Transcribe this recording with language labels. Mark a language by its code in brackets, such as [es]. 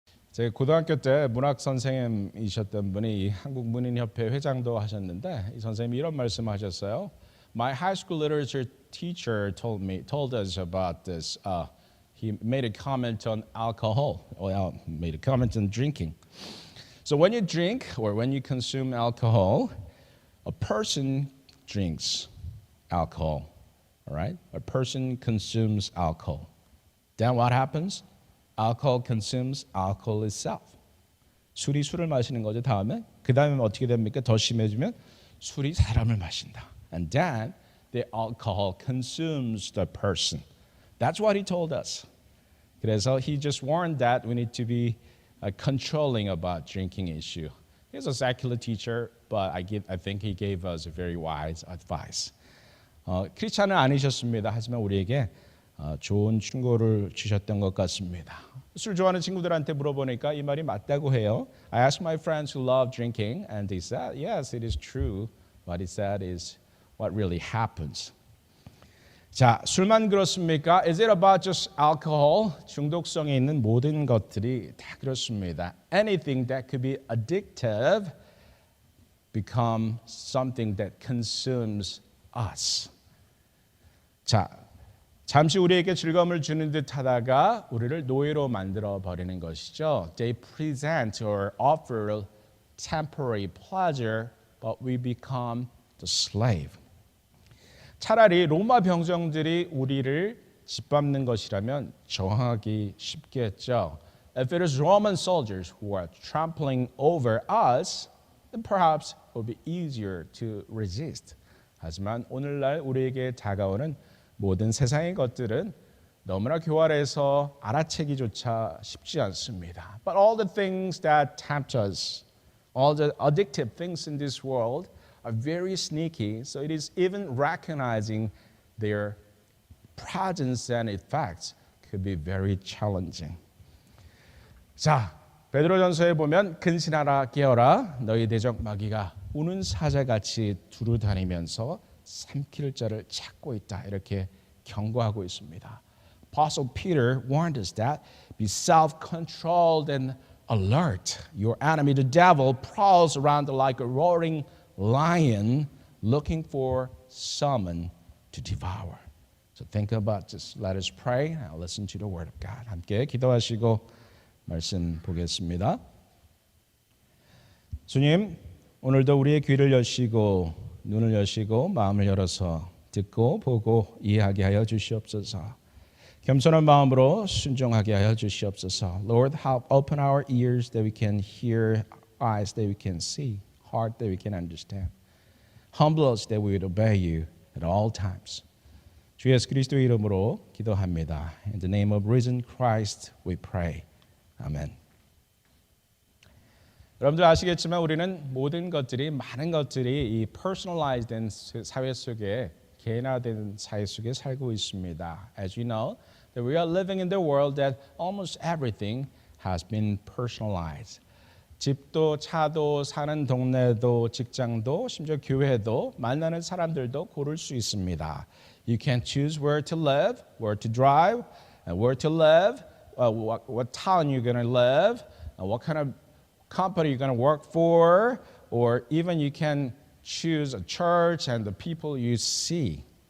[ko] 제 고등학교 때 문학 선생님이셨던 분이 한국문인협회 회장도 하셨는데 이 선생님이 이런 말씀하셨어요. [en] My high school literature teacher told us about this. He made a comment on alcohol. Well, made a comment on drinking. So when you drink or when you consume alcohol, a person drinks alcohol. All right? A person consumes alcohol. Then what happens? Alcohol consumes alcohol itself. [ko] 술이 술을 마시는 거죠. 다음에 그 다음에 어떻게 됩니까? 더 심해지면 술이 사람을 마신다. [en] And then the alcohol consumes the person. That's what he told us. [ko] 그래서 [en] he just warned that we need to be controlling about drinking issue. He's a secular teacher, but I think he gave us a very wise advice. [ko] 크리스찬은 아니셨습니다. 하지만 우리에게 좋은 충고를 주셨던 것 같습니다. 술 좋아하는 친구들한테 물어보니까 이 말이 맞다고 해요. [en] I asked my friends who love drinking, and they said, yes, it is true. What he said is what really happens. [ko] 자, 술만 그렇습니까? [en] Is it about just alcohol? [ko] 중독성에 있는 모든 것들이 다 그렇습니다. [en] Anything that could be addictive become something that consumes us. [ko] 자, 잠시 우리에게 즐거움을 주는 듯 하다가 우리를 노예로 만들어 버리는 것이죠. [en] They present or offer temporary pleasure, but we become the slave. [ko] 차라리 로마 병정들이 우리를 짓밟는 것이라면 저항하기 쉽겠죠. [en] If it is Roman soldiers who are trampling over us, then perhaps it will be easier to resist. [ko] 하지만 오늘날 우리에게 다가오는 모든 세상의 것들은 너무나 교활해서 알아채기조차 쉽지 않습니다. [en] But all the things that tempt us, all the addictive things in this world are very sneaky, so it is even recognizing their presence and effects could be very challenging. [ko] 자, 베드로전서에 보면 근신하라 깨어라 너희 대적 마귀가 우는 사자같이 두루다니면서 삼킬 자를 찾고 있다. 이렇게 경고하고 있습니다. [en] Apostle Peter warned us that be self-controlled and alert. Your enemy, the devil, prowls around like a roaring lion looking for someone to devour. So think about this. Let us pray and listen to the word of God. [ko] 함께 기도하시고 말씀 보겠습니다. 주님, 오늘도 우리의 귀를 여시고 눈을 여시고 마음을 열어서 듣고 보고 이해하게 하여 주시옵소서. 겸손한 마음으로 순종하게 하여 주시옵소서. [en] Lord, help open our ears that we can hear, eyes that we can see, heart that we can understand. Humble us that we would obey you at all times. [ko] 주 예수 그리스도의 이름으로 기도합니다. [en] In the name of risen Christ we pray. [ko] 아멘. 여러분들 아시겠지만 우리는 모든 것들이 많은 것들이 이 personalized 된 사회 속에 개인화된 사회 속에 살고 있습니다. [en] As you know, that we are living in the world that almost everything has been personalized. [ko] 집도 차도 사는 동네도 직장도 심지어 교회도 만나는 사람들도 고를 수 있습니다. [en] You can choose where to live, where to drive, and where to live, what town you're going to live, and what kind of company you're going to work for, or even you can choose a church and the people you see.